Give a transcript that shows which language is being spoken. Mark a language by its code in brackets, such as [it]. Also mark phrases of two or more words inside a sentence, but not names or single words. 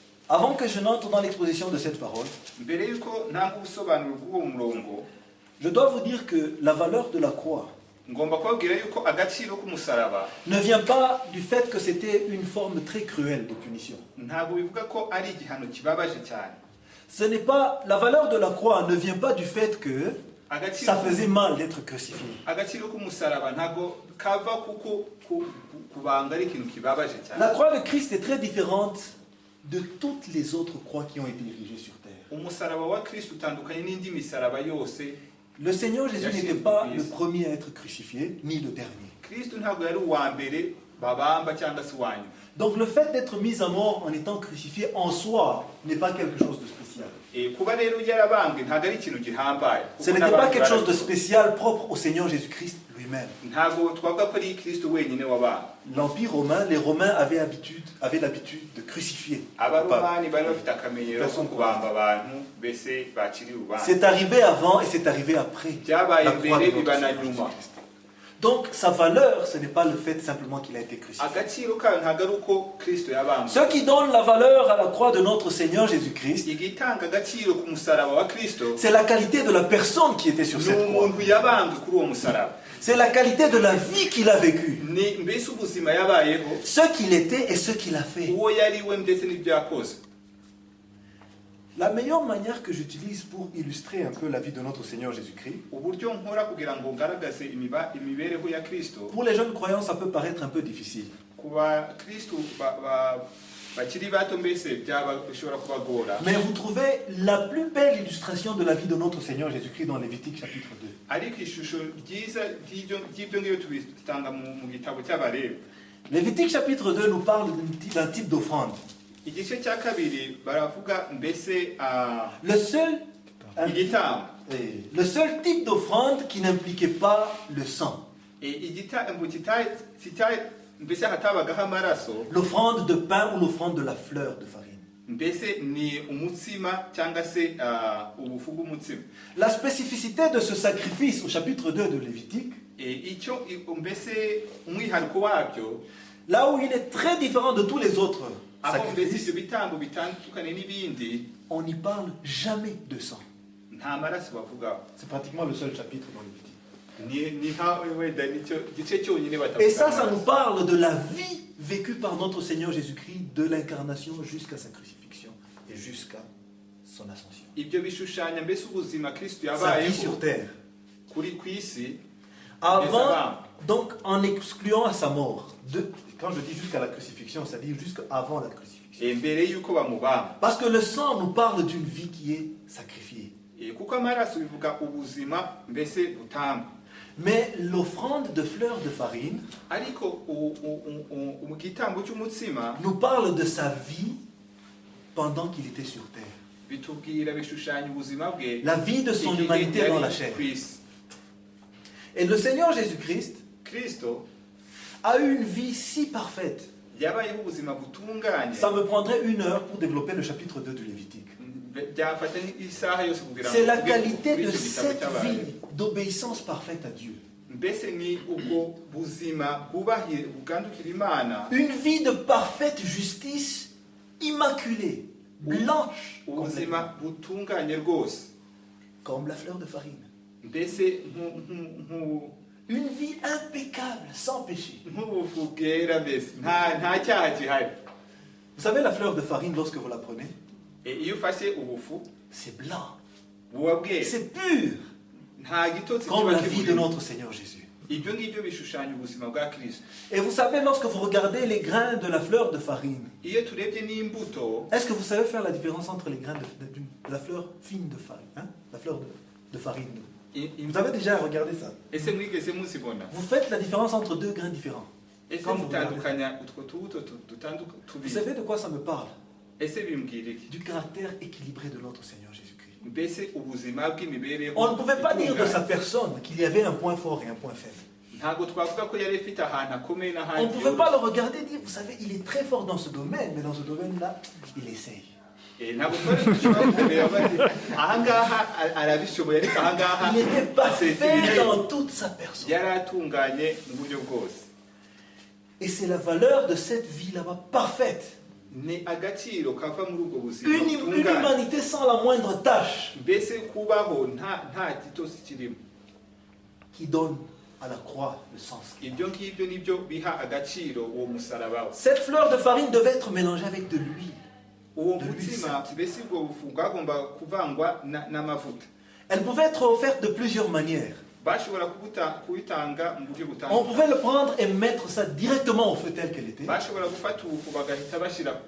[fr] Avant que je n'entre dans l'exposition de cette parole, [rw] mbere yuko ntanga ubusobanuro bw'uwo murongo [fr] je dois vous dire que la valeur de la croix [rw] ngomba kubabwira yuko agaciro k'umusaraba [fr] ne vient pas du fait que c'était une forme très cruelle de punition. [rw] ntabwo bivuga ko ari igihano kibabaje cyane. [fr] Ce n'est pas, la valeur de la croix ne vient pas du fait que [rw] Agaciro- [fr] ça faisait mal d'être crucifié. [rw] agaciro k'umusaraba ntabwo kava kuko kubanga ari ikintu kibabaje cyane. [fr] La croix de Christ est très différente de toutes les autres croix qui ont été érigées sur terre. [rw] umusaraba wa kristo utandukanye n'indi misaraba yose. [fr] Le Seigneur Jésus n'était pas le premier à être crucifié, ni le dernier. [rw] kristo ntabwo yari uwa mbere babamba cyangwa se uwa nyuma. [fr] Donc le fait d'être mis à mort en étant crucifié en soi n'est pas quelque chose de spécial. [rw] Kuba rero yarabambwe ntabwo ari ikintu gihambaye. [fr] Ce n'était pas quelque chose de spécial propre au Seigneur Jésus-Christ lui-même. [rw] ntabwo twavuga ko ari kristo wenyine wabambwe. [fr] L'Empire romain, les Romains avaient l'habitude de crucifier. [rw] abaromani bari bafite akamenyero ko kubamba abantu mbese bakiri urubanza. [fr] C'est arrivé avant et c'est arrivé après. [rw] byabaye [fr] la croix [rw] mbere [fr] de notre [rw] biba na [fr] Seigneur [rw] nyuma. [fr] Jésus-Christ. Donc sa valeur, ce n'est pas le fait simplement qu'il a été crucifié. [rw] agaciro kayo ntabwo ari uko kristo yabambwe. [fr] Ce qui donne la valeur à la croix de notre Seigneur Jésus-Christ, [rw] igitanga agaciro ku musaraba wa kristo [fr] c'est la qualité de la personne qui était sur [rw] ni [fr] cette croix. [rw] umuntu yabambwe kuri uwo musaraba. [fr] C'est la qualité de la vie qu'il a vécue. [rw] ni mbese ubuzima yabayeho, [fr] Ce qu'il était et ce qu'il a fait. [rw] uwo yari we ndetse n'ibyo yakoze. [fr] La meilleure manière que j'utilise pour illustrer un peu la vie de notre Seigneur Jésus-Christ, [rw] uburyo nkora kugira ngo ngaragaze imibereho ya kristo [fr] pour les jeunes croyants, ça peut paraître un peu difficile. [rw] ku bakristo bakiri bato mbese bishobora kubagora. [fr] Mais vous trouvez la plus belle illustration de la vie de notre Seigneur Jésus-Christ dans Lévitique chapitre 2. [rw] ariko ishusho ryiza ry'ibyo ngibyo tubisanga mu gitabo cy'Abalewi. [fr] Lévitique chapitre 2 nous parle d'un type d'offrande. [rw] igice cya kabiri baravuga mbese [fr] Le seul, [rw] igitambo. [fr] le seul type d'offrande qui n'impliquait pas le sang. [rw] igitambo mbese hatabagaho amaraso, [fr] L'offrande de pain ou l'offrande de la fleur de farine. [rw] mbese ni umutsima cyangwa se ubufu bw'umutsima. [fr] La spécificité de ce sacrifice au chapitre 2 de Lévitique, [rw] icyo mbese umwihariko wabyo, [fr] là où il est très différent de tous les autres [rw] aho mbese [fr] sacrifices, [rw] ibyo bitambo bitandukanye n'ibindi, [fr] on n'y parle jamais de sang. [rw] nta maraso bavugaho. [fr] C'est pratiquement le seul chapitre dans Lévitique. [rw] ni nka wenda nicyo gice cyonyine batavuga. [fr] Et ça nous parle de la vie vécue par notre Seigneur Jésus-Christ, de l'incarnation jusqu'à sa crucifixion et jusqu'à son ascension. [rw] ibyo bishushanya mbese ubuzima kristo [fr] Sa vie [rw] yabayeho [fr] sur terre. [rw] ku isi. [fr] Avant, donc en excluant à sa mort. Quand je dis jusqu'à la crucifixion, c'est-à-dire jusqu'avant la crucifixion. [rw] mbere y'uko bamubamba. [fr] Parce que le sang nous parle d'une vie qui est sacrifiée. [rw] kuko amaraso bivuga ubuzima mbese butamba. [fr] Mais l'offrande de fleurs de farine [rw] ariko igitambo cy'umutsima [fr] nous parle de sa vie pendant qu'il était sur terre. [rw] bitubwira bishushanya ubuzima bwe, [fr] La vie de son [rw] igihe [fr] humanité [rw] yari [fr] dans la chair. [rw] ku isi. [fr] Et le Seigneur Jésus-Christ [rw] kristo [fr] a eu une vie si parfaite. [rw] yabayeho ubuzima butunganye. [fr] Ça me prendrait 1 heure pour développer le chapitre 2 de Lévitique. [rw] byafata isaha yose kugira ngo [fr] C'est la [rw] tuvuge [fr] qualité [rw] kuri [fr] de [rw] icyo gitabo [fr] cette [rw] cy'Abalewi. [fr] vie d'obéissance parfaite à Dieu. [rw] mbese ni ubwo buzima bwubahira bugandukira Imana, [fr] Une vie de parfaite justice, immaculée, blanche, [rw] ubuzima butunganye rwose, [fr] comme la fleur de farine. [rw] mbese [fr] Une vie impeccable, sans péché. [rw] nk'ubufu bwera, mbese nta cyaha gihari. [fr] Vous savez, la fleur de farine, lorsque vous la prenez, [rw] iyo ufashe ubufu [fr] c'est blanc, [rw] buba bwera, [fr] c'est pur, [rw] nta gitotsi [fr] comme [rw] kiba [fr] la vie de [rw] kiburimo. [fr] notre Seigneur Jésus. [rw] ibyo ngibyo bishushanya ubuzima bwa kristo. [fr] Et vous savez, lorsque vous regardez les grains de la fleur de farine, [rw] iyo turebye n'imbuto, [fr] est-ce que vous savez faire la différence entre les grains de la fleur fine de farine, hein? La fleur de farine. Vous avez déjà regardé ça. [rw] ese mwigeze muzibona? [fr] Vous faites la différence entre 2 grains différents. [rw] ese [fr] Quand vous regardez. [rw] mutandukanya utwo tubuto [fr] Vous [rw] tubiri? [fr] savez de quoi ça me parle? [rw] ese bimbwira iki? [fr] Du caractère équilibré de notre Seigneur Jésus-Christ. [rw] mbese ubuzima bw'imibereho. [fr] On ne pouvait pas dire de sa [rw] itunganye. [fr] personne qu'il y avait un point fort et un point faible. [rw] ntabwo twavuga ko yari ifite ahantu akomeye [fr] On [rw] n'ahandi [fr] ne pouvait pas [rw] yoroshye. [fr] le regarder et dire, vous savez, il est très fort dans ce domaine, mais dans ce domaine-là, il essaye. [rw] ntabwo twari dushobora kureba bati ahangaha arabishoboye ariko ahangaha [fr] Il était parfait [rw] asetirije. [fr] dans toute sa personne. [rw] yari atunganye mu buryo bwose. [fr] Et c'est la valeur de cette vie là-bas parfaite [rw] ni agaciro kava muri ubwo buzima [fr] Une [rw] butunganye. [fr] humanité sans la moindre tâche [rw] Mbese kubaho nta gitosi kirimo. [fr] qui donne à la croix le sens. [rw] Ibyo ngibyo nibyo biha agaciro uwo musaraba we. [fr] Cette fleur de farine devait être mélangée avec de l'huile. [rw] Uwo [fr] De [rw] mutsima mbese ubwo bufu bwagomba kuvangwa n'amavuta. [fr] Elle pouvait être offerte de plusieurs manières. [rw] Bashobora kubitanga mu buryo [fr] On [rw] butandukanye. [fr] pouvait le prendre et mettre ça directement au feu tel qu'elle était. [rw] Bashobora gufata ubufu bagahita bashyira ku